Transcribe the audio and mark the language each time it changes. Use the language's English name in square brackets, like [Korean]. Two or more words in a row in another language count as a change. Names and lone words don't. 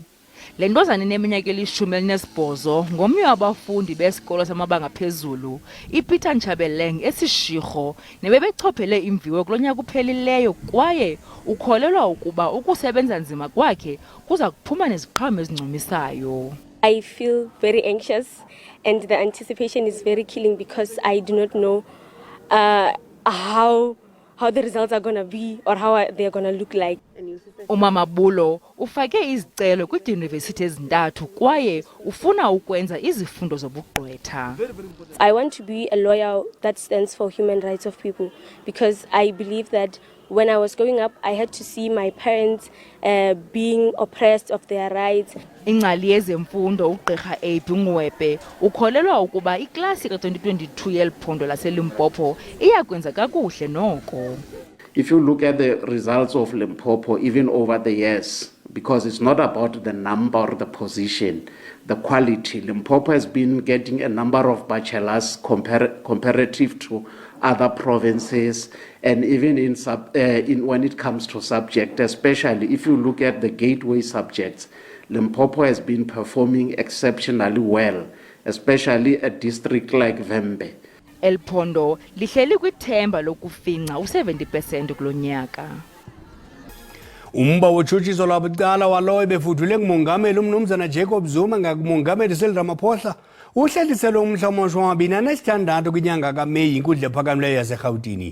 [Xhosa] Le ntozana ineminyaka eli-18 ngomnye wabafundi besikolo samabanga phezulu, iPeter Nchabeleng esishirho, nebebechophele imviwo kulo nyaka uphelileyo kwaye ukholelwa ukuba ukusebenza nzima kwakhe kuza kuphuma neziqhamo ezincumisayo. [English] I feel very anxious and the anticipation is very killing because I do not know how the results are going to be or how they're going to look like. [Xhosa] Umamabulo ufake izicelo kwidyunivesithi ezintathu kwaye ufuna ukwenza izifundo zobugqwetha. [English] I want to be a lawyer that stands for human rights of people because I believe that when I was growing up, I had to see my parents being oppressed of their rights. [Xhosa] Ingcali yezemfundo uGqirha Ngwebe ukholelwa ukuba iklasi ka-2022 yeliphondo laseLimpopo iyakwenza kakuhle noko. [English] If you look at the results of Limpopo, even over the years, because it's not about the number or the position, the quality. Limpopo has been getting a number of bachelors comparative to other provinces, and even in when it comes to subject, especially if you look at the gateway subjects, Limpopo has been performing exceptionally well, especially a district like Vhembe. [Xhosa] El Phondo lihleli kwithemba lokufinca u-70% kulo nyaka. Umba wotshutshiso lwabucala walowo ebefudule ngumongameli umnumzana Zuma ngakumongameli Cyril Ramaphosa Uhlehliselwe umhla wama-26 kwinyanga kaMeyi inkundla ephakamileyo yaseRhawutini.